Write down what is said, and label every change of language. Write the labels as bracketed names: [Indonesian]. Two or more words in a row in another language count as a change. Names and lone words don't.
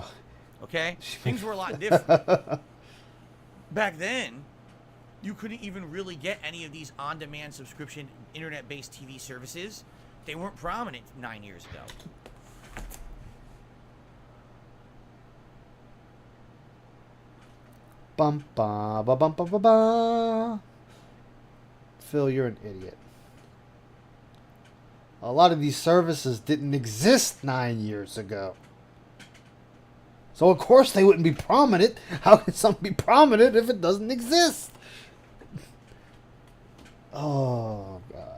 [English] ago, okay, things were a lot different. Back then, you couldn't even really get any of these on-demand subscription internet-based TV services. They weren't prominent 9 years ago. Bum ba ba bum ba ba ba. Phil, you're an idiot. A lot of these services didn't exist 9 years ago. So of course they wouldn't be prominent. How can something be prominent if it doesn't exist? Oh God.